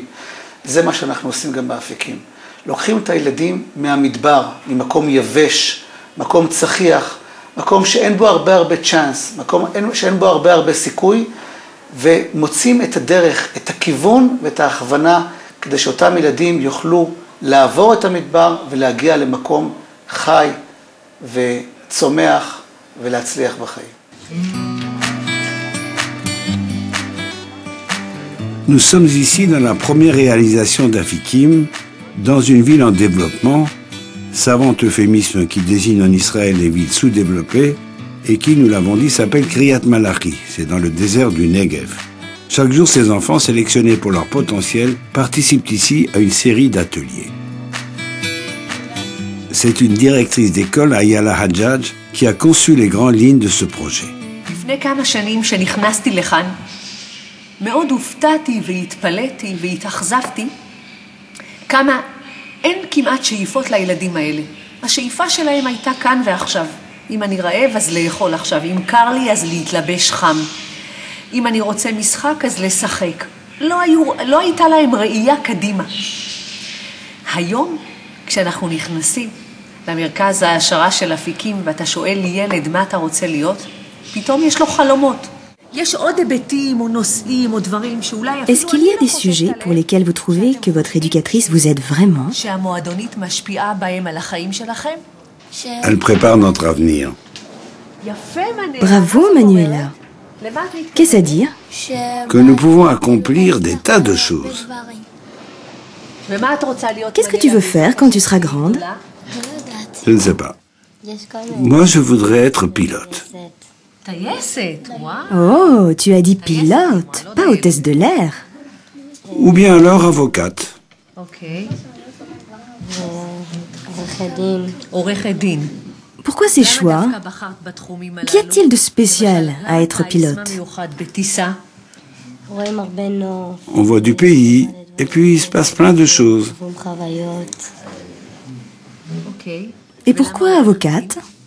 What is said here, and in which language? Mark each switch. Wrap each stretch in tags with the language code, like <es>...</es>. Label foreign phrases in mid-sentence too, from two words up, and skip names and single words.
<he>זה מה שאנחנו עושים גם באפיקים. לוקחים את הילדים מהמדבר, ממקום יבש, מקום צחיח, מקום שאין בו הרבה צ'אנס, מקום שאין בו הרבה סיכוי, ומוצאים את הדרך, את הכיוון ואת ההכוונה, כדי שאותם ילדים יוכלו לעבור את המדבר ולהגיע למקום חי וצומח ולהצליח בחיים.</he> <fr>Nous sommes ici dans la première réalisation d'Afikim, dans une ville en développement, savant euphémisme qui désigne en Israël les villes sous-développées, et qui, nous l'avons dit, s'appelle Kriyat Malachi. C'est dans le désert du Negev. Chaque jour, ces enfants, sélectionnés pour leur potentiel, participent ici à une série d'ateliers. C'est une directrice d'école, Ayala Hadjadj, qui a conçu les grandes lignes de ce projet.</fr> <he>לפני כמה שנים שנכנסתי לכאן, מאוד הופתעתי והתפלאתי והתאכזבתי כמה אין כמעט שאיפות לילדים האלה. השאיפה שלהם הייתה כאן ועכשיו. אם אני רעב אז לאכול עכשיו, אם קר לי אז להתלבש חם. אם אני רוצה משחק אז לשחק. לא הייתה להם ראייה קדימה. היום כשאנחנו נכנסים למרכז ההעשרה של אפיקים ואתה שואל ילד מה אתה רוצה להיות, פתאום יש לו חלומות. יש עוד היבטים או נושאים או דברים שאולי</he> <fr>Est-ce qu'il y a des sujets pour lesquels vous trouvez que votre éducatrice vous aide vraiment?</fr> <he>שהמועדונית משפיעה בהם על החיים שלכם?</he> <fr>Elle prépare notre avenir.</fr> <he>יפה מנהל.</he> <fr>Bravo Manuela. Qu'est-ce à dire? Que nous pouvons accomplir des tas de choses.</fr> <he>ומה את רוצה להיות?</he> <fr>Qu'est-ce que tu veux faire quand tu seras grande? Je ne sais pas. Moi, je voudrais être pilote.</fr> <he>טייסת, וואו.</he> <fr>Oh, tu as dit pilote, pas hôtesse de l'air. Ou bien alors avocate.</fr> <he>אוקיי. עורכת דין.</he> <fr>Pourquoi ces choix? Qu'y a-t-il de spécial à être pilote? On voit du pays, et puis il se passe plein de choses. Et pourquoi avocate?</fr>